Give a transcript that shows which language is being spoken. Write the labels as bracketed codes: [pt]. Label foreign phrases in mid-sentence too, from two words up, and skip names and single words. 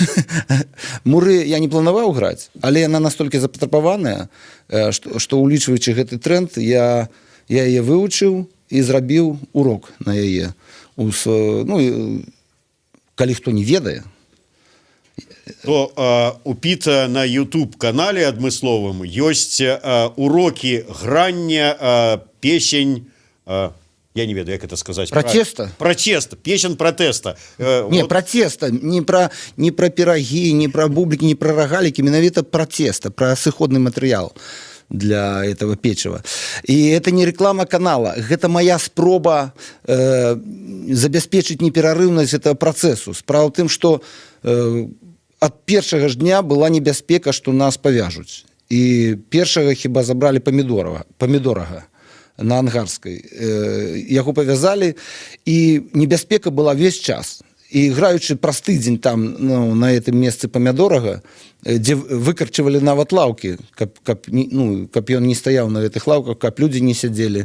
[be] Муры я не планаваў граць, але яна настолькі запатрабаваная, што улічваючы гэты тренд, я яе вывучыў і зрабіў урок на яе. Ну, калі хто не ведае, то у Піта на YouTube-канале адмысловым ёсць урокі грання песень, я не ведаю, як это сказаць. [ru] Протеста? Протеста, песен протеста. Не, вот. Протеста, не про пироги, не про бублики, не про рогалики, менавіта протеста, про сыходный материал для этого печива. И это не реклама канала, это моя [be] спроба забяспечыць неперарыўнасць [ru] этого процессу. [be] Справа ў тым, што ад першага ж дня была небяспека, што нас павяжуць. І першага хіба забралі памідорага на Ангарскай. Яго павязалі, і небяспека была весь час. І граючы праз тыдзень там, ну, на гэтым месцы памядорага, дзе выкарчывалі нават лаўкі, каб ён не стаяў на гэтых лаўках, каб людзі не сядзелі.